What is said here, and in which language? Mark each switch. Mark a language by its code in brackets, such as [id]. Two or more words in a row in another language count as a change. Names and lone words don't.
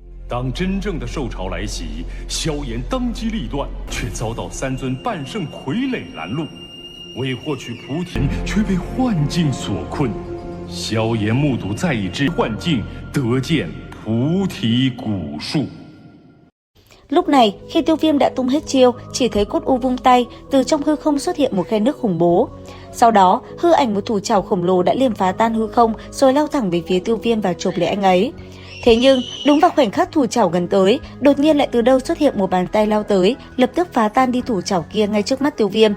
[zh] 当真正的受潮来袭，萧炎当机立断，却遭到三尊半圣傀儡拦路。为获取菩提，却被幻境所困。萧炎目睹再一之幻境，得见菩提古树. [vi] Lúc này, khi Tiêu Viêm đã tung hết chiêu, chỉ thấy Cốt U vung tay, từ trong hư không xuất hiện một khe nước khủng bố. Sau đó, hư ảnh một thủ trảo khổng lồ đã liềm phá tan hư không, rồi lao thẳng về phía Tiêu Viêm và chộp lấy anh ấy. Thế nhưng, đúng vào khoảnh khắc thủ trảo gần tới, đột nhiên lại từ đâu xuất hiện một bàn tay lao tới, lập tức phá tan đi thủ trảo kia ngay trước mắt Tiêu Viêm.